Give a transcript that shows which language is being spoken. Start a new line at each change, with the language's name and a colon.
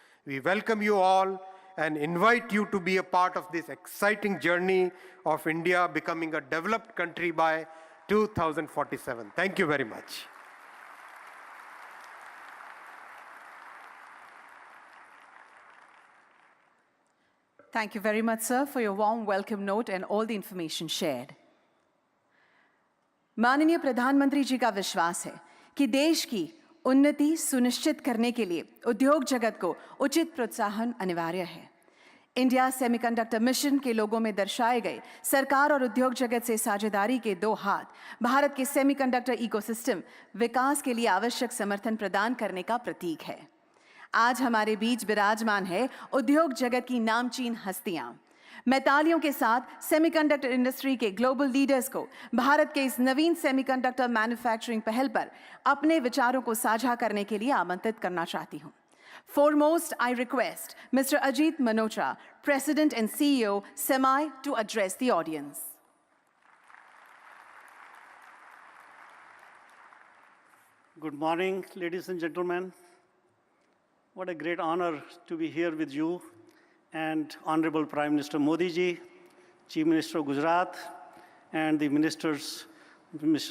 English: We welcome you all and invite you to be a part of this exciting journey of India becoming a developed country by 2047. Thank you very much. Thank you very much, sir, for your warm welcome note and all the information shared.
Hindi: माननीय प्रधानमंत्री जी का विश्वास है कि देश की उन्नति सुनिश्चित करने के लिए उद्योग जगत को उचित प्रोत्साहन अनिवार्य है। इंडिया सेमीकंडक्टर मिशन के लोगों में दर्शाए गए सरकार और उद्योग जगत से साझेदारी के 2 हाथ भारत के सेमीकंडक्टर इकोसिस्टम विकास के लिए आवश्यक समर्थन प्रदान करने का प्रतीक है। आज हमारे बीच विराजमान है उद्योग जगत की नामचीन हस्तियां। मैं तालियों के साथ सेमीकंडक्टर इंडस्ट्री के ग्लोबल लीडर्स को भारत के इस नवीन सेमीकंडक्टर मैन्युफैक्चरिंग पहल पर अपने विचारों को साझा करने के लिए आमंत्रित करना चाहती हूं।
English: Foremost, I request Mr. Ajit Manocha, President and CEO, Semi, to address the audience. Good morning, ladies and gentlemen. What a great honor to be here with you and Honorable Prime Minister Modi ji, Chief Minister of Gujarat, and the ministers, Mr.